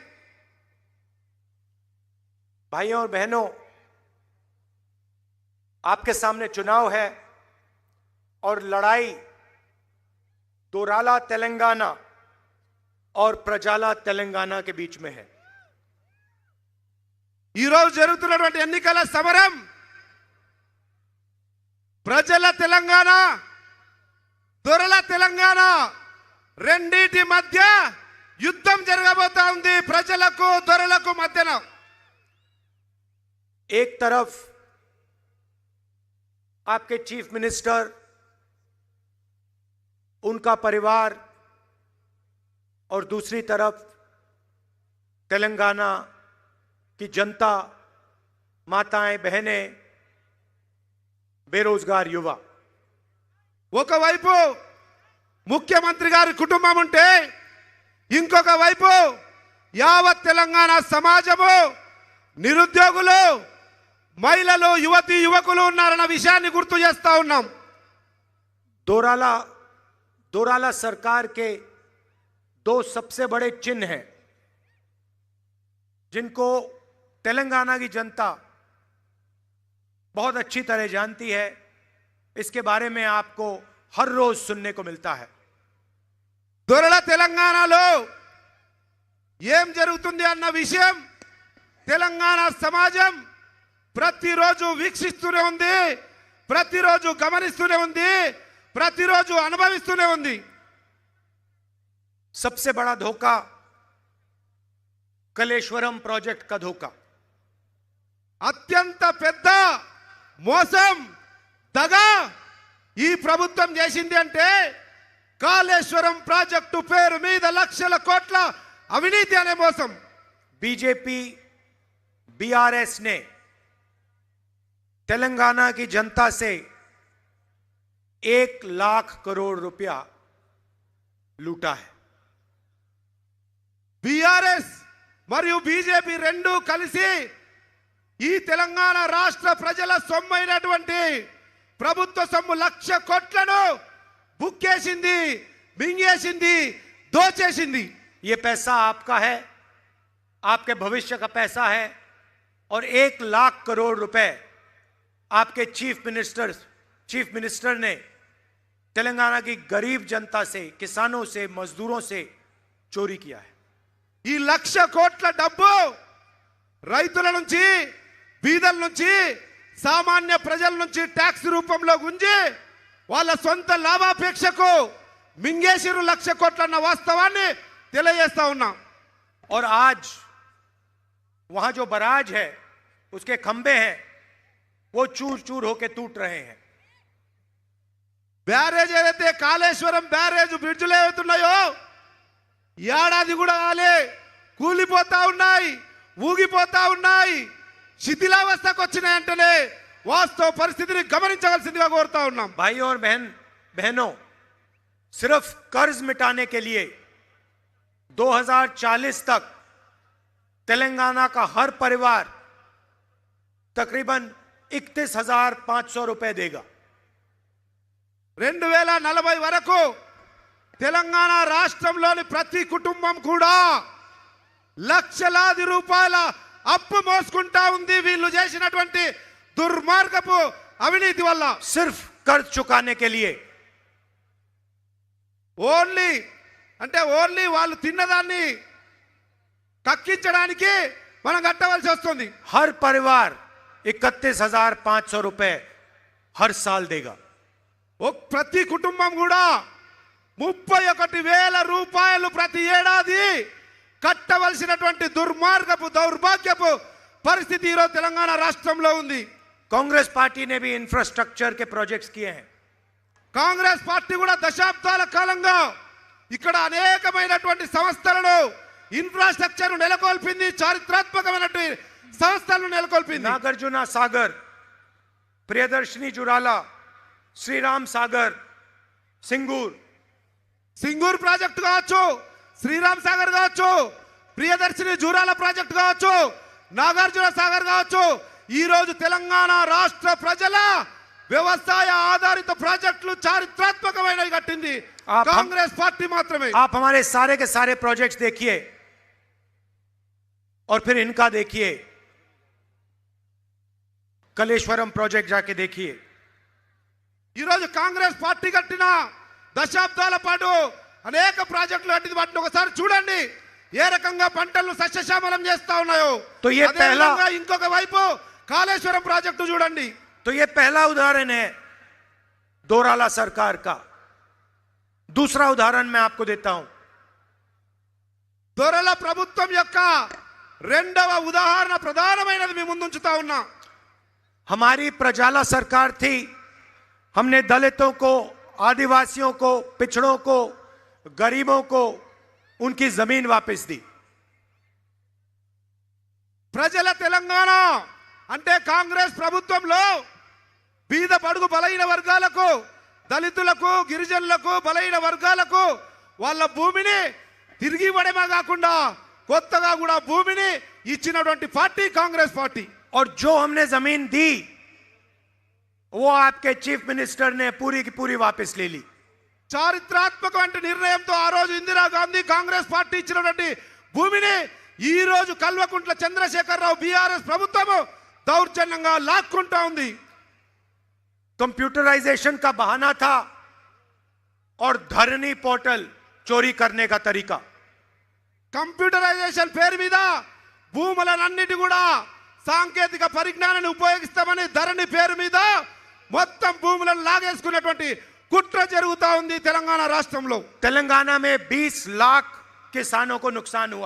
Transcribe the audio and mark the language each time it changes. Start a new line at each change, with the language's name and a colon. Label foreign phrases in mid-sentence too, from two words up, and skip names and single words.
Hindi: भाइयों और बहनों, आपके सामने चुनाव है और लड़ाई दोराला तेलंगाना और प्रजाला तेलंगाना के बीच में है।
Telugu: ఈ రోజు జరుగుతున్నటువంటి ఎన్నికల సమరం ప్రజల తెలంగాణ దొరల తెలంగాణ రెండిటి మధ్య యుద్ధం జరగబోతా ఉంది। ప్రజలకు దొరలకు మధ్యన
Hindi: एक तरफ आपके
English: chief minister,
Hindi: उनका परिवार और दूसरी तरफ तेलंगाना की जनता, माताएं बहनें, बेरोजगार युवा।
Telugu: ఒకవైపు ముఖ్యమంత్రి గారి కుటుంబం ఉంటే ఇంకొక వైపు యావత్ తెలంగాణ సమాజము, నిరుద్యోగులు, మహిళలు, యువతి యువకులు ఉన్నారన్న విషయాన్ని గుర్తు చేస్తా ఉన్నాం।
Hindi: दोराला सरकार के दो सबसे बड़े चिन्ह हैं जिनको तेलंगाना की जनता बहुत अच्छी तरह जानती है। इसके बारे में आपको हर रोज सुनने को मिलता है।
Telugu: దొరల తెలంగాణలో ఏం జరుగుతుంది అన్న విషయం తెలంగాణ సమాజం ప్రతిరోజు వీక్షిస్తూనే ఉంది, ప్రతిరోజు గమనిస్తూనే ఉంది, ప్రతిరోజు అనుభవిస్తూనే ఉంది।
Hindi: सबसे बड़ा धोखा कलेश्वरम प्रोजेक्ट का धोखा।
Telugu: అత్యంత పెద్ద మోసం, దగ ఈ ప్రభుత్వం చేసింది అంటే కాళేశ్వరం ప్రాజెక్టు పేరు మీద లక్షల కోట్ల అవినీతి అనే మోసం।
Hindi: बीजेपी बीआरएस ने तेलंगाना की जनता से 1 लाख करोड़ रुपया लूटा है।
Telugu: బీఆర్ఎస్ మరియు బీజేపీ రెండు కలిసి ఈ తెలంగాణ రాష్ట్ర ప్రజల సొమ్మైనటువంటి ప్రభుత్వ సొమ్ము లక్ష కోట్లను బుక్కేసింది, మింగేసింది, దోచేసింది।
Hindi: ये पैसा आपका है, आपके भविष्य का पैसा है और 1 लाख करोड़ रुपए आपके
English: chief minister
Hindi: ने तेलंगाना की गरीब जनता से, किसानों से, मजदूरों से चोरी किया है।
Telugu: ఈ లక్ష కోట్ల డబ్బు రైతుల నుంచి, బీదల నుంచి, సామాన్య ప్రజల నుంచి ట్యాక్స్ రూపంలో గుంజి వాళ్ళ సొంత లాభాపేక్షకు మింగేసిరు లక్ష కోట్లన్న వాస్తవాన్ని తెలియజేస్తా ఉన్నాం।
Hindi: और आज वहां जो बराज है, उसके खंबे हैं, वो चूर चूर होकर टूट रहे हैं।
Telugu: బ్యారేజ్ ఏదైతే కాళేశ్వరం
English: barrage bridges
Telugu: ఏవైతున్నాయో ఏడాది కూడా కాలే, కూలిపోతా ఉన్నాయి, ఊగిపోతా ఉన్నాయి, శిథిలావస్థకు వచ్చినాయంటేనే వాస్తవ పరిస్థితిని గమనించవలసిందిగా కోరుతా ఉన్నాం।
Hindi: भाइयों और बहनों, सिर्फ कर्ज मिटाने के लिए 2040 तक तेलंगाना का हर परिवार तकरीबन 31,500 रुपए देगा।
Telugu: 2040 వరకు తెలంగాణ రాష్ట్రంలోని ప్రతి కుటుంబం కూడా లక్షలాది రూపాయల అప్పు మోసుకుంటా ఉంది వీళ్ళు చేసినటువంటి దుర్మార్గపు అవినీతి వల్ల।
Hindi: सिर्फ कर्ज चुकाने के लिए
Telugu: ఓన్లీ వాళ్ళు తిన్నదాన్ని కక్కించడానికి మనం కట్టవలసి వస్తుంది।
Hindi: हर परिवार 31,500 रुपए हर साल देगा।
Telugu: ప్రతి కుటుంబం కూడా 31,000 రూపాయలు ప్రతి ఏడాది కట్టవలసినటువంటి దుర్మార్గపు దౌర్భాగ్యపు పరిస్థితి ఈరోజు తెలంగాణ రాష్ట్రంలో ఉంది।
Hindi: कांग्रेस पार्टी ने भी इंफ्रास्ट्रक्चर के प्रोजेक्ट्स किए हैं।
Telugu: కాంగ్రెస్ పార్టీ కూడా దశాబ్దాల కాలంగా ఇక్కడ అనేకమైనటువంటి సంస్థలను, ఇన్ఫ్రాస్ట్రక్చర్ నెలకొల్పింది, చారిత్రాత్మకమైనటువంటి సంస్థలను నెలకొల్పింది।
Hindi: नागार्जुन सागर, प्रियदर्शनी जुराला, श्रीराम सागर,
Telugu: సింగూర్ ప్రాజెక్టు కావచ్చు, శ్రీరామ్ సాగర్ కావచ్చు, ప్రియదర్శిని జూరాల ప్రాజెక్టు కావచ్చు, నాగార్జున సాగర్ కావచ్చు, ఈ రోజు తెలంగాణ రాష్ట్ర ప్రజల వ్యవసాయ ఆధారిత ప్రాజెక్టులు చారిత్రాత్మకమైనవి కట్టింది
Hindi: आप हम-
Telugu: కాంగ్రెస్ పార్టీ మాత్రమే.
Hindi: आप हमारे सारे के सारे प्रोजेक्ट्स देखिए और फिर इनका देखिए. कलेश्वरम प्रोजेक्ट जाके देखिए.
Telugu: ఈ రోజు కాంగ్రెస్ పార్టీ కట్టిన దశాబ్దాల పాటు అనేక ప్రాజెక్టులు కట్టింది. వాటిని ఒకసారి చూడండి ఏ రకంగా పంటలను సస్యశ్యామలం చేస్తా ఉన్నాయో.
Hindi: तो ये
Telugu: అదే
Hindi: पहला
Telugu: విధంగా ఇంకొక వైపు కాళేశ్వరం ప్రాజెక్టు చూడండి.
Hindi: तो ये पहला उदाहरण है दोराला सरकार का. दूसरा उदाहरण मैं आपको देता हूं.
Telugu: దొరల ప్రభుత్వం యొక్క రెండవ ఉదాహరణ ప్రధానమైనది మీ ముందుంచుతా ఉన్నా.
Hindi: हमारी प्रजाला सरकार थी. हमने दलितों को, आदिवासियों को, पिछड़ों को, गरीबों को उनकी जमीन वापस दी.
Telugu: ప్రజల తెలంగాణ అంటే కాంగ్రెస్ ప్రభుత్వంలో బీద బడుగు బలైన వర్గాలకు, దళితులకు, గిరిజనులకు, బలైన వర్గాలకు వాళ్ళ భూమిని తిరిగి ఇవ్వడమే కాకుండా కొత్తగా కూడా భూమిని ఇచ్చినటువంటి పార్టీ కాంగ్రెస్ పార్టీ.
Hindi: और जो हमने जमीन दी वो आपके
English: chief minister
Hindi: ने पूरी की पूरी वापस ले ली.
Telugu: చారిత్రాత్మకమైన నిర్ణయంతో ఆ రోజు ఇందిరాగాంధీ కాంగ్రెస్ పార్టీ ఇచ్చినటువంటి భూమిని ఈ రోజు కల్వకుంట్ల చంద్రశేఖరరావు బీఆర్ఎస్ ప్రభుత్వం దౌర్జన్యంగా లాక్కుంటా ఉంది.
Hindi: कंप्यूटराइजेशन का बहाना था और धरनी पोर्टल चोरी करने का तरीका.
Telugu: కంప్యూటరైజేషన్ పేరు మీద భూములన్నిటి కూడా సాంకేతిక పరిజ్ఞానాన్ని ఉపయోగిస్తామని ధరణి పేరు మీద మొత్తం భూములను లాగేసుకున్నటువంటి కుట్ర జరుగుతా ఉంది తెలంగాణ రాష్ట్రంలో.
Hindi: तेलंगाना में 20 लाख किसानों को नुकसान हुआ.